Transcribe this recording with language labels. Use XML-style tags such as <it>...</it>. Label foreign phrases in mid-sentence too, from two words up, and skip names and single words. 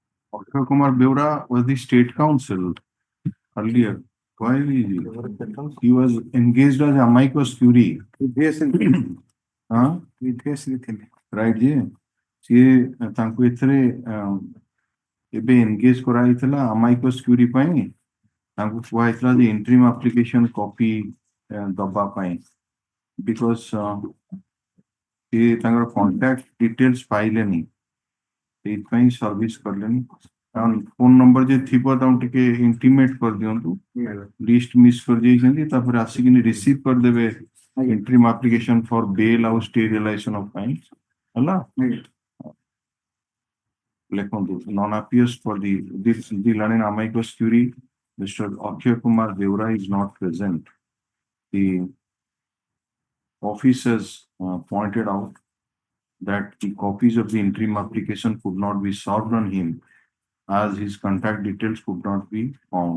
<en>Akshay Kumar Beura was the state counsel earlier. Why he was engaged as amicus curiae. Right, yeah.</en> <or>ସିଏ ତାଙ୍କୁ ଏଥିରେ ଏବେ ଏନଗେଜ କରାଯାଇଥିଲା</or> <en>amicus curiae</en> <or>ପାଇଁ ତାଙ୍କୁ କୁହାଯାଇଥିଲା ଯେ</or> <en>interim application</en> <or>copy ଦବା ପାଇଁ because ସିଏ ତାଙ୍କର</or> <en>contact details</en> <or>ପାଇଲେନି ସେଇଥିପାଇଁ ସର୍ଭିସ କଲେନି</or> <en>phone number</en> <or>ଯେ ଥିବ ତାଙ୍କୁ ଟିକେ ଇଣ୍ଟିମେଟ କରିଦିଅନ୍ତୁ</or> <en>list miss</en> <or>କରିଯାଇଛନ୍ତି ତାପରେ ଆସିକିନି ରିସିଭ କରିଦେବେ</or> <en>interim application for bail</en> <or>ଆଉ</or> <en>stay realization of fines</en> <or>ହେଲା ଲେଖନ୍ତୁ</or> <en>non appears for the learning amicus curiae. Mr. Akshay Kumar Beura is not present. The office has pointed out that the copies of the interim application could not be served on him as his contact details could not be found.</en>